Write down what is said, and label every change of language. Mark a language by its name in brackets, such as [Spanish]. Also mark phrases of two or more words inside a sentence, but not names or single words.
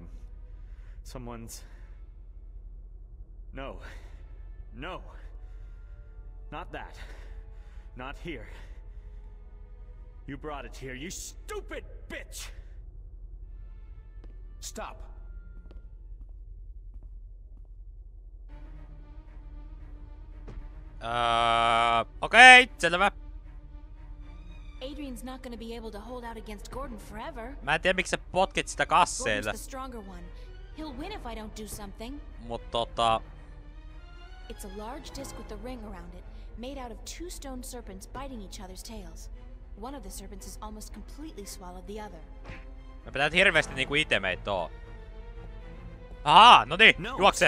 [English] Someone's... No. No. Not that. Not here. You brought it here, you stupid bitch! Stop! [Finnish] Okei, selvä. [English] Adrian's not gonna be able to hold out against Gordon forever. [Finnish] Mä en tiedä miksi sä potkit sitä [English] Gordon's [Finnish] kasseille. [English] the stronger one. He'll win if I don't do something. [Finnish] Mut [English] It's a large disc with a ring around it, made out of two stone serpents biting each other's tails. One of the serpents has almost completely swallowed the other. [Finnish] me pitää hirveesti niinku itemeitä oo. Ahaa, no niin, No, juokse!